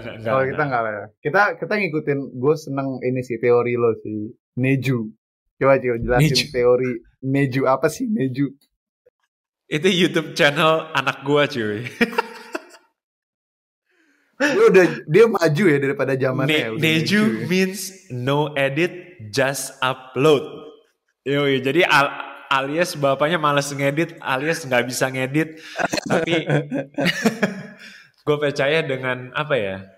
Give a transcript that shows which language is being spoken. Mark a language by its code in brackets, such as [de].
[id] Kalau kita enggak lah ya. Kita ngikutin, gue seneng ini sih teori lo sih. Neju. Coba jelasin teori Neju apa sih Neju? Itu YouTube channel anak gue cuy. Dia maju ya daripada zamannya. [en] Neju means no edit, just upload. [id] Jadi alias bapaknya males ngedit, alias nggak bisa ngedit. Tapi gue percaya dengan apa ya?